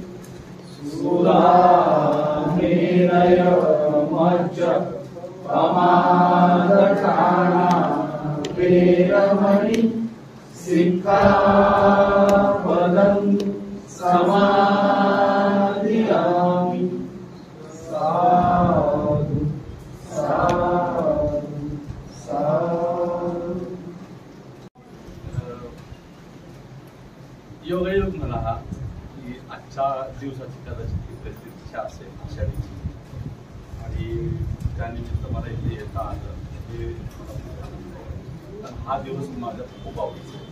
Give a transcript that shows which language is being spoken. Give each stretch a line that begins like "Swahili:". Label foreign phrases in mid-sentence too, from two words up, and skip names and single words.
Pali: सुरामेरय मज्ज प्रमादठाना वेरमणि सिक्खापदं समादियामि साधु साधु साधु.
Marathi: योगायोग म्हणा की आजच्या दिवसाची कदाचित प्रतीक्षा असेल आषाढीची आणि त्यानिमित्त मला इथे येता आलं हे हा दिवस माझा खूप आवडीचा आहे.